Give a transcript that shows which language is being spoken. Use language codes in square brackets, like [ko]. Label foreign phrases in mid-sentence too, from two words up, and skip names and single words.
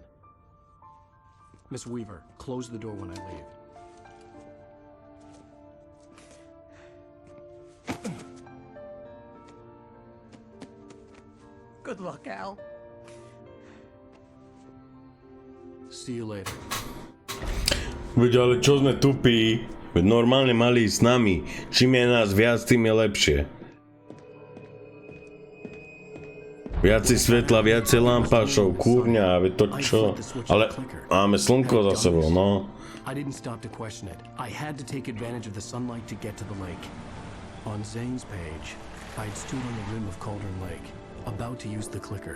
[en] Miss Weaver, close the door when I leave. Good luck, Al. See you later. [sk] Veď ale čo sme tupí? Veď normálne mali ísť s nami. Čím je nás viac, tým je lepšie. Viacej svetla, viacej lampášov, kúrňa, veď to čo? Ale máme slnko za sebou, no. [en] I didn't stop to question it. I had to take advantage of the sunlight to get to the lake. On Zane's page, I had stood on the rim of Cauldron Lake, about to use the clicker.